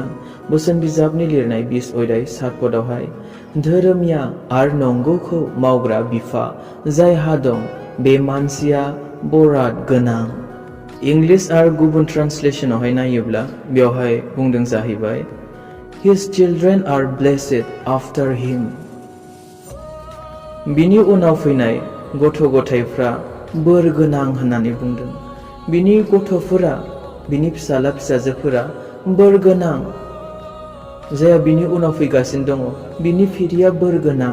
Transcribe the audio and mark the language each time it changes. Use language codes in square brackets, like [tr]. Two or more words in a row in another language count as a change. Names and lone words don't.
[brx] बोसोन बिजाबनि लिरनाय 20 अध्याय 7 पदआवहाय धोरोमिया आरो नंगौखौ मावग्रा बिफा जायहा दं बे मानसिया बराद गोनां। इंलिश आरो गुबुन ट्रान्सलेशनावहाय नायोब्ला बेवहाय बुंदों जाहैबाय [en] His children are blessed after him. [brx] बिनि उनाव फैनाय गथ' गथायफ्रा बोर गोनां होननानै बुंदों। बिनि गथ'फोरा, बिनि फिसाला फिसाजोफोरा बोर गोनां। जायहा बिनि उनाव फैगासिनो दङ बिनि फिरिया बोर गोनां।